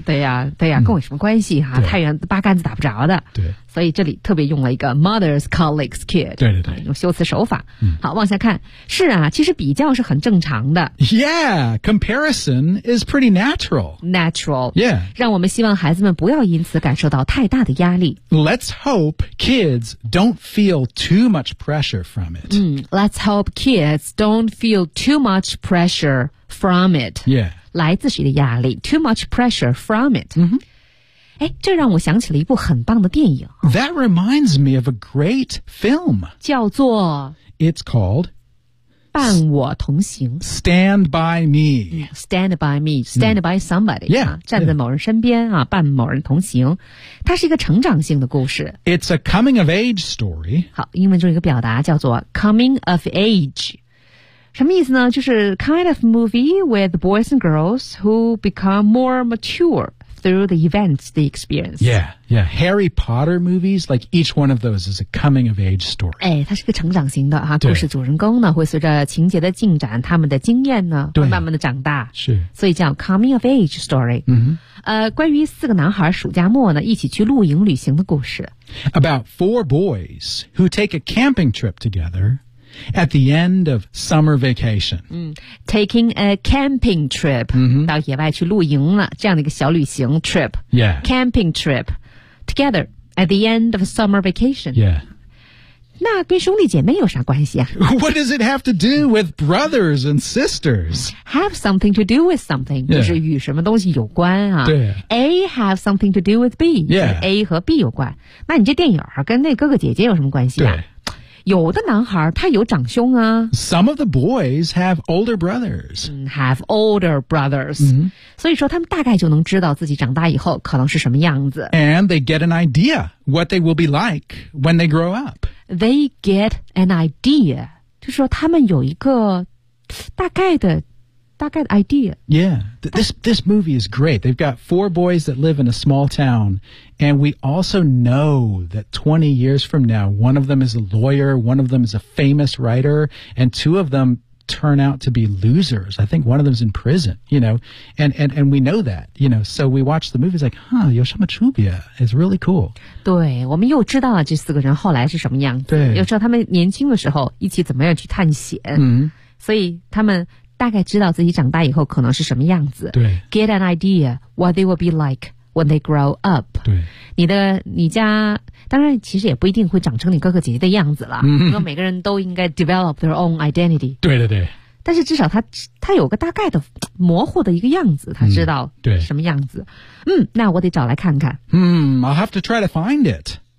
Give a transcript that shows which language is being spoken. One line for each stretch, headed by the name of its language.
Chinese: 对呀、啊，对呀、啊，跟我有什么关系哈、啊嗯？太远，八竿子打不着的。对，所以这里特别用了一个 mother's colleague's kid。对对对，用修辞手法。嗯，好，往下看。是啊，其实比较是很正常的。
English: Yeah， comparison is pretty natural。 Natural。 Yeah。
Chinese: 让我们希望孩子们不要因此感受到太大的压力。
English: Let's hope kids don't feel too much pressure from it. 嗯 ，Let's hope kids don't feel too much pressure。 From it. Yeah.
Chinese: 来自谁的压力
English: Too much pressure from it.
Chinese: 嗯哼。诶，这让我想起了一部很棒的电影。
English: That reminds me of a great film.
Chinese: 叫做
English: It's called
Chinese: 伴我同行
English: Stand by me. Stand by me. Stand by somebody. Yeah.
Chinese: 站在某人身边啊，伴某人同行。它是一个成长性的故事。
English: It's a coming of age story.
Chinese: 好，英文中一个表达叫做 coming of age. 什么意思呢？就是
English: kind of movie with boys and girls who become more mature through the events, the experience. Yeah, yeah. Harry Potter movies, like each one of those is a coming of age story.
Chinese: 哎，它是个成长型的哈、啊，故事主人公呢会随着情节的进展，他们的经验呢会慢慢的长大。是，所以叫 coming of age story. 嗯哼。关于四个男孩暑假末呢一起去露营旅行的故事。
English: About four boys who take a camping trip together. At the end of summer vacation. Taking a camping trip,、 mm-hmm.
Chinese: 到野外去露营了，这样的一个小旅行 trip.
English: Yeah. Camping trip, together, at the end of summer vacation. Yeah.
Chinese: 那跟兄弟姐妹有啥关系啊?
English: What does it have to do with brothers and sisters? Have something to do with something,、 yeah.
Chinese: 就是与什么东西有关啊。对。
English: A have something to do with B,、 yeah.
Chinese: 就是 A 和 B 有关。那你这电影跟那哥哥姐姐有什么关系啊? 对。有的男孩他有长兄啊。
English: Some of the boys have older brothers. Have older brothers.、 Mm-hmm.
Chinese: 所以说他们大概就能知道自己长大以后可能是什么样子。
English: And they get an idea what they will be like when they grow up. They get an idea.
Chinese: 就是说他们有一个大概的 idea.
English: Yeah. This movie is great. They've got four boys that live in a small town. And we also know that 20 years from now, one of them is a lawyer, one of them is a famous writer, and two of them turn out to be losers. I think one of them is in prison, you know. And we know that, you know. So we watch the movie, it's like, huh,
Chinese: 有什么区别?
English: It's really cool.
Chinese: 对，我们又知道了这四个人后来是什么样子。对。又知道他们年轻的时候一起怎么样去探险。嗯。所以他们大概知道自己长大以后可能是什么样子。对。
English: Get an idea what they will be like when they grow up.
Chinese: 对。你家当然其实也不一定会长成你哥哥姐姐的样子了。嗯。因为每个人都应该
English: develop their own identity.
Chinese: 对对对。但是至少他有个大概的模糊的一个样子，他知道什么样子。嗯那我得找来看看。
English: I'll have to try to find it.